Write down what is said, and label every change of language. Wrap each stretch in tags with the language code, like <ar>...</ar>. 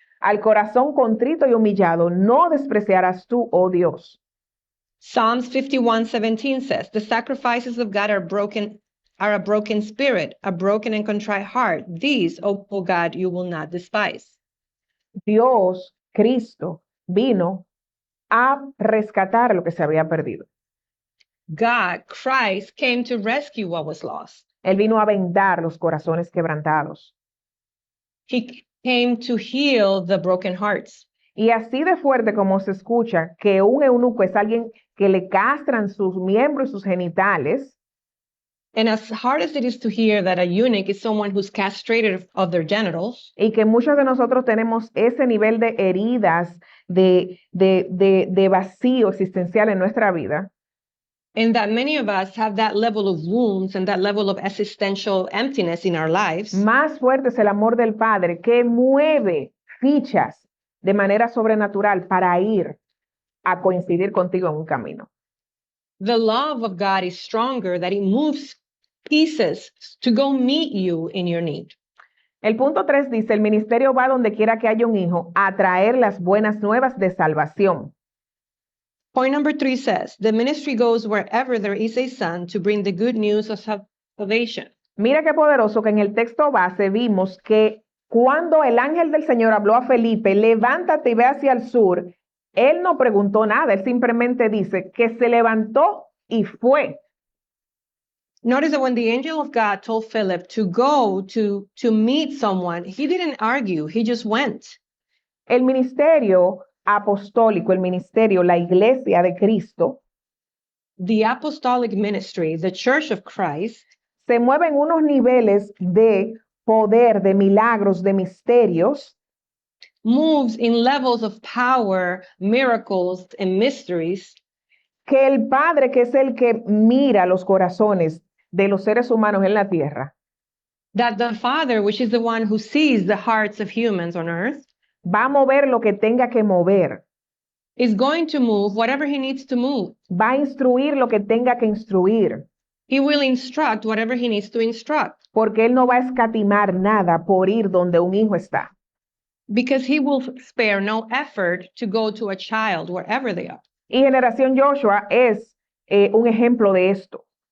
<es>Al corazón contrito y humillado no despreciarás tú, oh Dios.</es> <en>Psalms 51:17 says, the sacrifices of God are a broken spirit, a broken and contrite heart. These, O God, you will not despise.</en> <es>Dios, Cristo, vino a rescatar lo que se había perdido.</es> <en>God, Christ, came to rescue what was lost.</en> <es>Él vino a vendar los corazones quebrantados.</es> <en>He came to heal the broken hearts.</en> <es>Y así de fuerte como se escucha que un eunuco es alguien que le castran sus miembros y sus genitales,</es> <en>And as hard as it is to hear that a eunuch is someone who's castrated of their genitals,</en> <es>y que muchos de nosotros tenemos ese nivel de heridas, de vacío existencial en nuestra vida,</es> <en>and that many of us have that level of wounds and that level of existential emptiness in our lives,</en> <es>más fuerte es el amor del Padre que mueve fichas de manera sobrenatural para ir a coincidir contigo en un camino.</es> <en>The love of God is stronger, that it moves pieces to go meet you in your need.</en> <es>El punto 3 dice, el ministerio va donde quiera que haya un hijo a traer las buenas nuevas de salvación.</es> <en>Point number 3 says, the ministry goes wherever there is a son to bring the good news of salvation.</en> <es>Mira qué poderoso que en el texto base vimos que cuando el ángel del Señor habló a Felipe, levántate y ve hacia el sur, él no preguntó nada, él simplemente dice que se levantó y fue.</es> <en>Notice that when the angel of God told Philip to go to meet someone, he didn't argue, he just went.</en> <es>El ministerio apostólico, el ministerio, la iglesia de Cristo,</es> <en>The apostolic ministry, the church of Christ,</en> <es>se mueve en unos niveles de poder, de milagros, de misterios,</es> <en>moves in levels of power, miracles, and mysteries</en> <es>que el Padre, que es el que mira los corazones de los seres humanos en la tierra,</es> <en>that the Father, which is the one who sees the hearts of humans on earth,</en> <es>va a mover lo que tenga que mover,</es> <en>is going to move whatever he needs to move.</en> <es>va a instruir lo que tenga que instruir,</es> <en>He will instruct whatever he needs to instruct,</en> <es>porque Él no va a escatimar nada por ir donde un hijo está.</es> <en>because he will spare no effort to go to a child wherever they are.</en> <es>Y Generación Joshua es un ejemplo de esto,</es>